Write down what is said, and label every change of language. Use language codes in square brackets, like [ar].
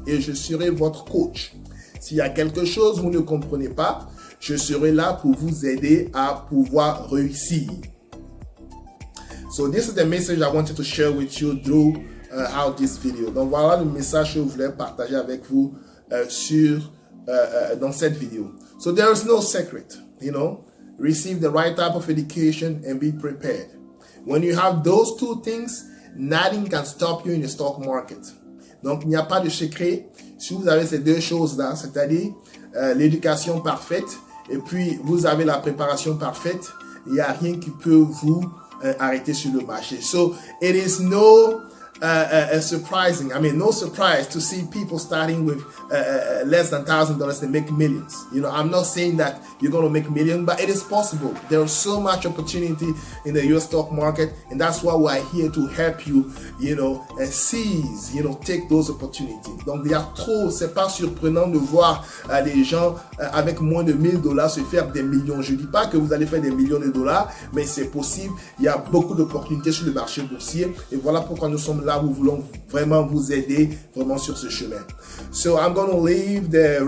[fr] Et je serai votre coach. S'il y a quelque chose que vous ne comprenez pas, je serai là pour vous aider à pouvoir réussir. [en] So this is the message I wanted to share with you through out this video. [fr] Donc voilà le message que je voulais partager avec vous dans cette vidéo. [en] So there is no secret, you know. Receive the right type of education and be prepared. When you have those two things, Nothing can stop you in the stock market. [fr] Donc, il n'y a pas de secret. Si vous avez ces deux choses-là, c'est-à-dire l'éducation parfaite et puis vous avez la préparation parfaite, il n'y a rien qui peut vous arrêter sur le marché. [en] So, it is no surprising. I mean, no surprise to see people starting with less than $1,000 and make millions. You know, I'm not saying that you're going to make millions, but it is possible. There is so much opportunity in the US stock market, and that's why we're here to help you, you know, seize, you know, take those opportunities. [fr] Donc, il y a trop, c'est pas surprenant de voir des gens avec moins de $1,000 se faire des millions. Je dis pas que vous allez faire des millions de dollars, mais c'est possible. Il y a beaucoup d'opportunités sur le marché boursier, et voilà pourquoi nous sommes là, nous voulons vraiment vous aider vraiment sur ce chemin. [en] So I'm going to leave the